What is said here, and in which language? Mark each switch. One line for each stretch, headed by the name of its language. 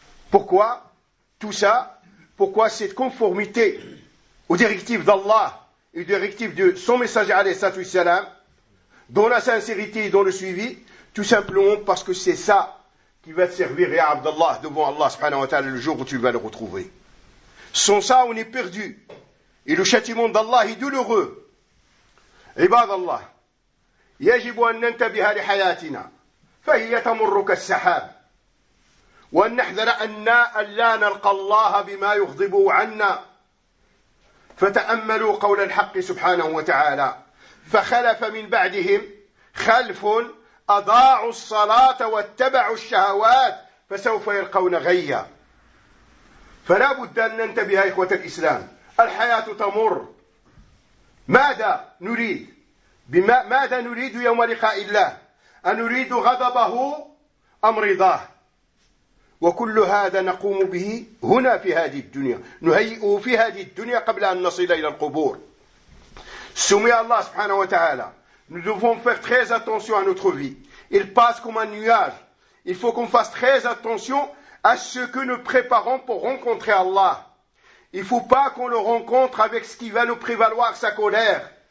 French: Pourquoi tout ça? Pourquoi cette conformité aux directives d'Allah et aux directives de son messager, alayhi salam, dans la sincérité et dans le suivi? Tout simplement parce que c'est ça qui va te servir, ya Abdallah, devant Allah subhanahu wa ta'ala, le jour où tu vas le retrouver. Sans ça, on est perdu. Et le châtiment d'Allah est douloureux.
Arabic: Ibad Allah. يجب أن ننتبه لحياتنا فهي تمر كالسحاب وأن نحذر أن لا نلقى الله بما يغضب عنا. فتأملوا قول الحق سبحانه وتعالى: فخلف من بعدهم خلف أضاعوا الصلاة واتبعوا الشهوات فسوف يلقون غيا. فلا بد أن ننتبه يا إخوة الإسلام، الحياة تمر، ماذا نريد؟ ماذا نريد يوم لقاء الله؟ أنريد غضبه أم رضاه؟ وكل هذا نقوم به هنا في هذه الدنيا، نهيئه في هذه الدنيا قبل أن نصل إلى القبور. سمي الله سبحانه وتعالى:
French: Nous devons faire très attention à notre vie. Il passe comme un nuage. Il faut qu'on fasse très attention à ce que nous préparons pour rencontrer Allah. Il ne faut pas qu'on le rencontre avec ce qui va nous prévaloir, sa colère.